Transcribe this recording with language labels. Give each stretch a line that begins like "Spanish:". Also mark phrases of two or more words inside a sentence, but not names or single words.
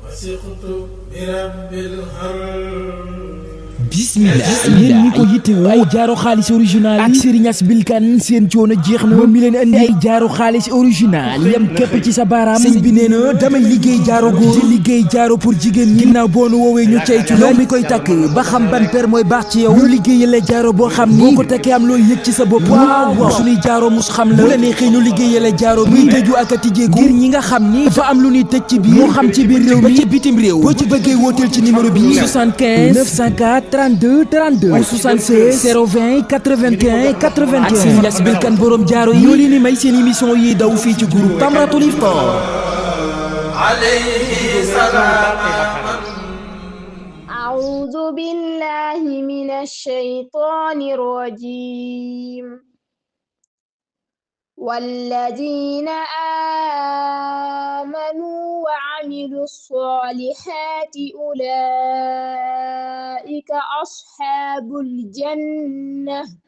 Arabic: وثقت برب الهر
Wolof: bismillah yéen ñi ko yittewoo ay jaaro xaalis original ak Serigne As Bilkan seen coono jeex na moom mi leen andi ay jaaro xaalis original yam képp ci sa baaraam sëñ bi nee na damay liggéey jaaro góor di liggéey jaaro pour jigéen ñi ginnaaw boo nu woowee ñu ceytu yow mi koy takk ba xam ban per mooy baax ci yow ñu liggéeyale jaaro boo xam ni boo ko takkee am looy yëg ci sa bopp waaw waaw suñuy jaaro mus xam la bu la neexee ñu liggéeyale jaaro buy tëju ak a tijjeeku ngir ñi nga xam ni dafa am lu ñuy tëj ci biir moo xam ci biir réew mi ci bitim réew boo ci bëggee wooteel ci numéro bi 75 904 32 32 ou 76 020 81 81 ak Serigne As Bilkan borom jaaro yi ñoo leen di may seen émission yi daw fii ci groupe Tamratul Iftar
Arabic: عليه سلام أعوذ بالله من الشيطان الرجيم والذين آمنوا وعملوا الصالحات أولئك أصحاب الجنة